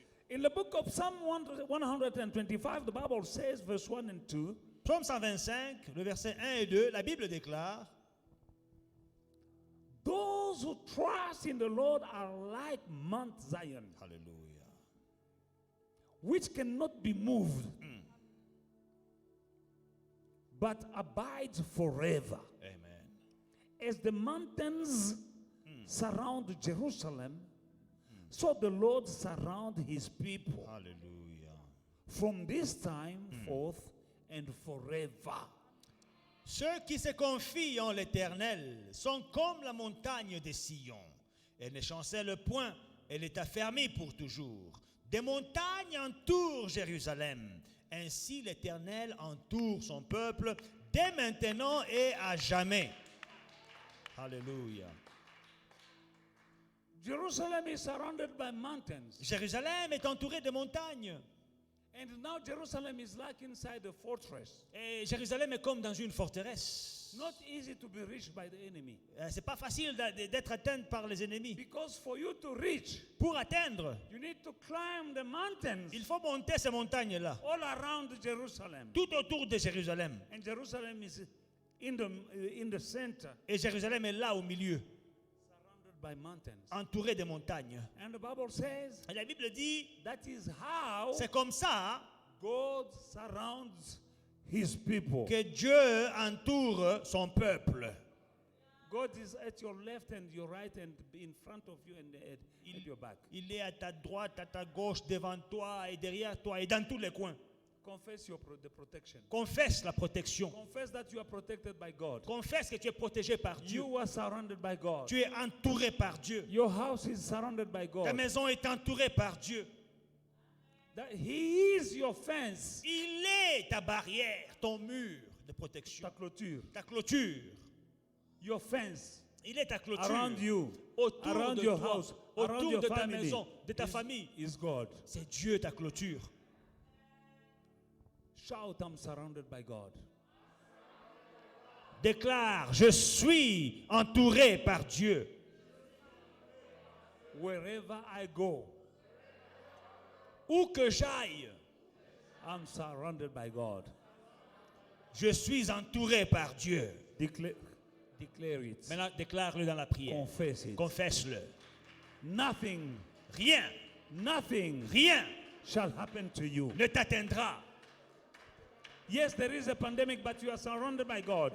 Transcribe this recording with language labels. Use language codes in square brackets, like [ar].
[en] In the book of Psalm 125, the Bible says, verse 1 and 2, [fr] Psaume 125, le verset 1 et 2, la Bible déclare: [en] those who trust in the Lord are like Mount Zion, Alléluia. which cannot be moved, but abides forever. Amen. As the mountains surround Jerusalem, so the Lord surround his people Alléluia. from this time forth and forever. [fr] Ceux qui se confient en l'Éternel sont comme la montagne de Sion. Elle ne chancelle point, elle est affermie pour toujours. Des montagnes entourent Jérusalem. Ainsi l'Éternel entoure son peuple dès maintenant et à jamais. Alléluia. [en] Jerusalem is surrounded by mountains. [fr] Jérusalem est entourée de montagnes. [en] And now Jerusalem is like inside a fortress. [fr] Et Jérusalem est comme dans une forteresse. [en] Not easy to be reached by the enemy. [fr] C'est pas facile d'être atteint par les ennemis. [en] Because for you to reach, [fr] Pour atteindre, [en] you need to climb the mountains [fr] il faut monter ces montagnes-là, [en] all around Jerusalem. [fr] tout autour de Jérusalem. [en] And Jerusalem is in the center, [fr] Et Jérusalem est là au milieu, [en] surrounded by mountains. [fr] entouré de montagnes. [en] And the Bible says [fr] Et la Bible dit, [en] that is how [fr] c'est comme ça [en] God surrounds his people. [fr] que Dieu entoure son peuple. [en] God is at your left and your right and in front of you and at your back. [fr] Il est à ta droite, à ta gauche, devant toi et derrière toi et dans tous les coins. [en] Confess the protection. [fr] Confesse la protection. [en] Confess that you are protected by God. [fr] Confesse que tu es protégé par Dieu. [en] You are surrounded by God. [fr] Tu es entouré par Dieu. [en] Your house is surrounded by [fr] Ta [en] God. [fr] maison est entourée par Dieu. [en] That He is your fence. [fr] Il est ta barrière, ton mur de protection. Ta clôture. Ta clôture. [en] Your fence. [fr] Il est ta clôture. [en] Around you. [fr] Autour [en] Around [fr] de [en] your [fr] toi, [en] house. Around [fr] autour [en] your [fr] de ta [en] family. [fr] maison, de ta famille. [en] Is God. [fr] C'est Dieu ta clôture. [en] Shout, I'm surrounded by God. [fr] Déclare, je suis entouré par Dieu. [en] Wherever I go, [fr] Où que j'aille, [en] I'm surrounded by God. [fr] je suis entouré par Dieu. [en] Declare it. [fr] Maintenant, déclare-le dans la prière. [en] Confess it. [fr] Confesse-le. [en] Nothing, [fr] Rien, [en] rien shall happen to you. [fr] ne t'atteindra. [en] Yes, there is a pandemic, but you are surrounded by God.